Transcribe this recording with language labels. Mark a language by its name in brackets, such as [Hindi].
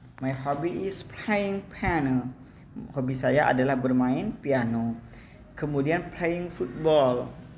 [English] My hobby is playing piano. [Indonesian] Hobi saya adalah bermain piano. [English] Kemudian playing volleyball.